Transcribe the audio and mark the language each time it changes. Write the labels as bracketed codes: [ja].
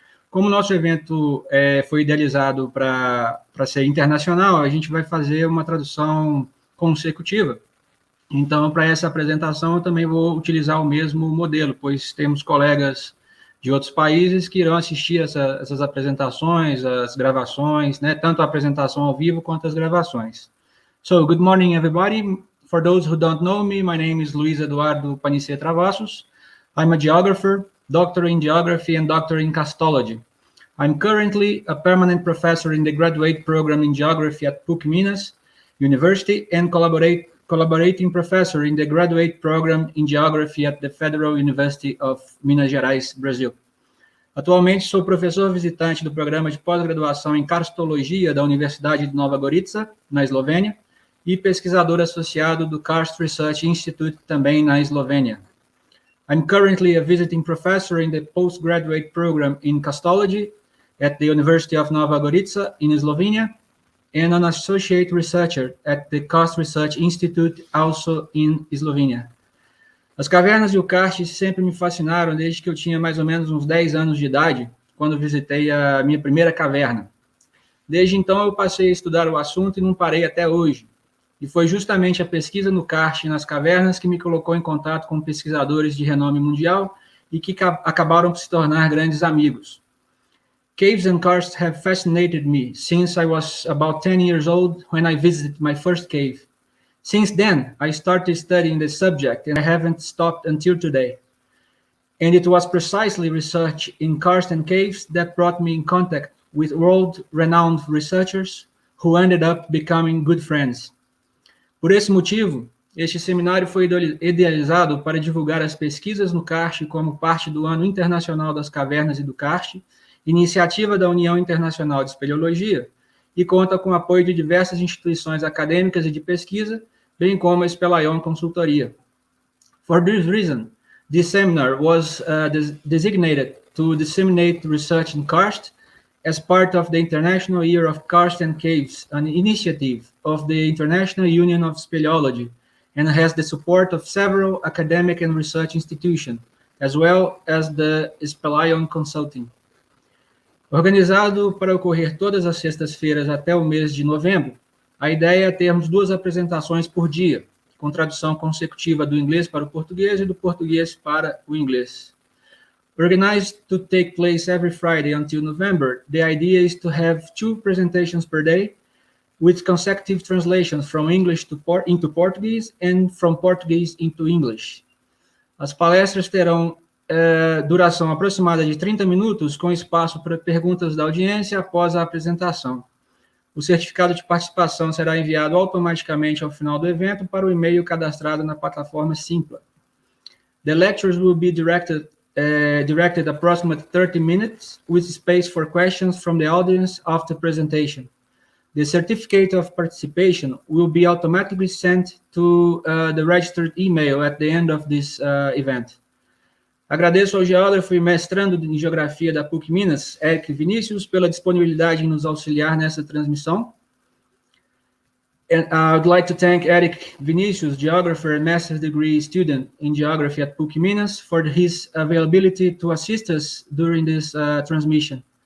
[pt] Como o nosso evento foi idealizado para ser internacional, a gente vai fazer uma tradução consecutiva. Então, para essa apresentação, eu também vou utilizar o mesmo modelo, pois temos colegas de outros países que irão assistir essas apresentações, as gravações, né, tanto a apresentação ao vivo quanto as gravações. [en] So, good morning, everybody. For those who don't know me, my name is Luiz Travassos. I'm a geographer, doctor in geography and doctor in castology. I'm currently a permanent professor in the graduate program in geography at PUC Minas University and collaborating professor in the graduate program in geography at the Federal University of Minas Gerais, Brasil. [pt] Atualmente sou professor visitante do programa de pós-graduação em cartologia da Universidade de Nova Gorica, na Eslovênia, e pesquisador associado do Karst Research Institute, também na Eslovênia. [en] I'm currently a visiting professor in the postgraduate program in castology at the University of Nova Gorica in Slovenia, and an associate researcher at the Karst Research Institute, also in Eslovênia. [pt] As cavernas e o karst sempre me fascinaram desde que eu tinha mais ou menos uns 10 anos de idade, quando visitei a minha primeira caverna. Desde então eu passei a estudar o assunto e não parei até hoje. E foi justamente a pesquisa no karst e nas cavernas que me colocou em contato com pesquisadores de renome mundial e que acabaram por se tornar grandes amigos. [en] Caves and karsts have fascinated me since I was about 10 years old when I visited my first cave. Since then, I started studying the subject and I haven't stopped until today. And it was precisely research in karsts and caves that brought me in contact with world-renowned researchers who ended up becoming good friends. [pt] Por esse motivo, este seminário foi idealizado para divulgar as pesquisas no karst como parte do Ano Internacional das Cavernas e do Karst, iniciativa da União Internacional de Espeleologia, e conta com o apoio de diversas instituições acadêmicas e de pesquisa, bem como a Espelaion Consultoria. [en] For this reason, this seminar was designated to disseminate research in karst as part of the International Year of Karst and Caves, an initiative of the International Union of Speleology, and has the support of several academic and research institutions, as well as the Espelaion Consulting. [pt] Organizado para ocorrer todas as sextas-feiras até o mês de novembro, a ideia é termos 2 apresentações por dia, com tradução consecutiva do inglês para o português e do português para o inglês. [en] Organized to take place every Friday until November, the idea is to have 2 presentations per day, with consecutive translations from English into Portuguese and from Portuguese into English. [pt] As palestras terão duração aproximada de 30 minutos, com espaço para perguntas da audiência após a apresentação. O certificado de participação será enviado automaticamente ao final do evento para o e-mail cadastrado na plataforma Simpla. [en] The lectures will be directed approximately 30 minutes, with space for questions from the audience after presentation. The certificate of participation will be automatically sent to the registered email at the end of this event. [pt] Agradeço ao geógrafo e mestrando em geografia da PUC Minas, Eric Vinícius, pela disponibilidade em nos auxiliar nessa transmissão. [en] And I would like to thank Eric Vinícius, geographer and master's degree student in geography at PUC Minas, for his availability to assist us during this transmission.